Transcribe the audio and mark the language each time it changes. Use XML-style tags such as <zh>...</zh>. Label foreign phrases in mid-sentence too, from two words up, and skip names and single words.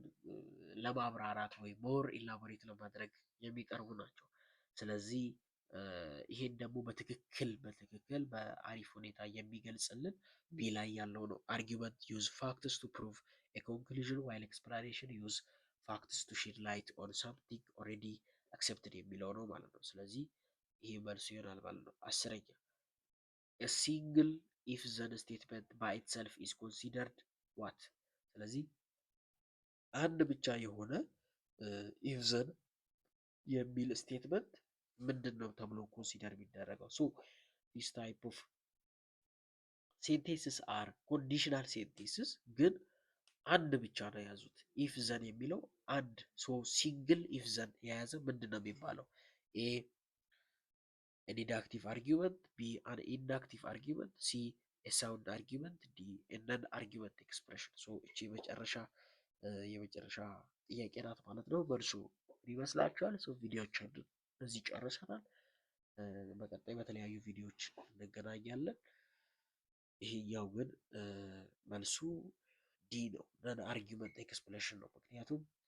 <am>ለማብራራት ወይ ሞር ኢላቦሬት ለማድረግ የሚቀርቡ ናቸው። ስለዚህ ይሄን ደግሞ በትክክል በአሪፍ ሁኔታ የሚገልጽልን ቢ ላይ ያለው ነው።</am> <en>argument use facts to prove a conclusion while explanation use facts to shed light on something already accepted</en> <am>የሚለው ነው ማለት ነው። ስለዚህ ይሄ መልሱ ይሆናል ማለት ነው። 10ኛ</am> <en>a single if then statement by itself is considered what?</en> <am>ስለዚህ አንድ ብቻ የሆነ</am> <en>if then</en> <am>የሚል ስቴትመንት ምንድን ነው ተብሎ ኮንሲደር የሚደረገው? ሶ</am> <en>this type of sentences are conditional sentences</en> <am>ግን አንድ ብቻ ነው የያዙት።</am> <en>if then</en> <am>የሚለው አንድ</am> <en>single if then</en> <am>የያዘ ምንድን ነው የሚባለው?</am> <en>ኤ a deductive argument, B an inductive argument, C a sound argument, D a non-argument expression።</en> <am>እቺ የመጨረሻ ጥያቄ ናት ማለት ነው። መልሱ ይመስላችኋል? ቪዲዮችን እዚህ ጨርሰናል። በቀጣይ በተለያዩ ቪዲዮዎች እንገናኛለን። ይሄኛው ግን መልሱ ዲ ነው፣</am> <en>non argument expression</en> <am>ነው። ምክንያቱም</am>